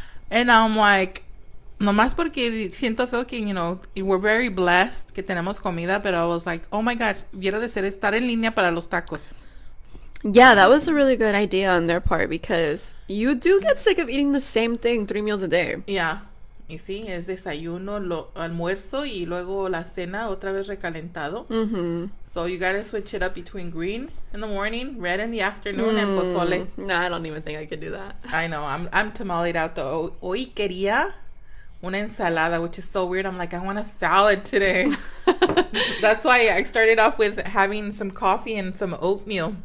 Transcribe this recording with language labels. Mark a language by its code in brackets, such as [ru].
[en] And I'm like, [es] nomás porque siento feo que, [en] we're very blessed [es] que tenemos comida, pero [en] I was like, oh my gosh, [es] hubiera de ser estar en línea para los tacos. [en] Yeah, that was a really good idea on their part because you do get sick of eating the same thing 3 meals a day. Yeah. [es] Y sí, es desayuno, almuerzo y luego la cena otra vez recalentado. [en] So you gotta switch it up between green in the morning, red in the afternoon, and pozole. No, I don't even think I could do that. I know, I'm tamaleed out though. [es] Hoy quería una ensalada, [en] which is so weird. I'm like, I want a salad today. That's why I started off with having some coffee and some oatmeal.